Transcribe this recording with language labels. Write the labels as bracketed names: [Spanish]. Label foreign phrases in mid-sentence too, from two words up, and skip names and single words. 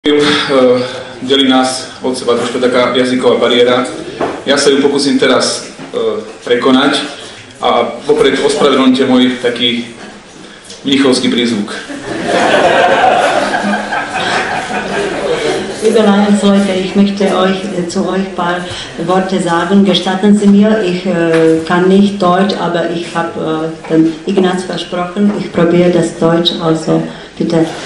[Slovak] Delí nás od seba trošku taká jazyková bariéra. Ja sa ju pokúsim teraz prekonať a vopred ospravedlňte môj taký mnichovský prízvuk. [German] Liebe Landsleute, ich möchte zu euch ein paar Worte sagen. Gestatten Sie mir, ich kann nicht Deutsch, aber ich habe dem Ignaz versprochen, ich probiere das Deutsch, also bitte.